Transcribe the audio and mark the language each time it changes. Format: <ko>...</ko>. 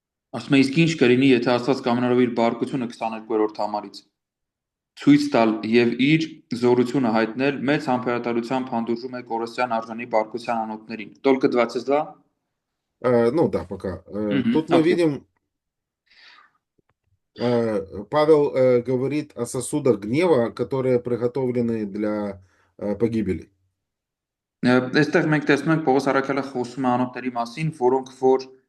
<hy>Ասում է իսկ ինչ կլինի, եթե Աստված կամենալով իր բարկությունը 22-րդ համարից ցույց տալ եւ իր զորությունը հայտնել մեծ համբերատարությամբ հանդուրժում է կորստյան արժանի բարկության անոթներին։</hy> <ru>Только 22. Ну да, пока. Тут мы видим, Павел говорит о сосудах гнева, которые приготовлены для погибели.</ru> <hy>Այստեղ մենք տեսնում ենք Պողոս առաքյալը խոսում է անոթների մասին, որոնք որ</hy>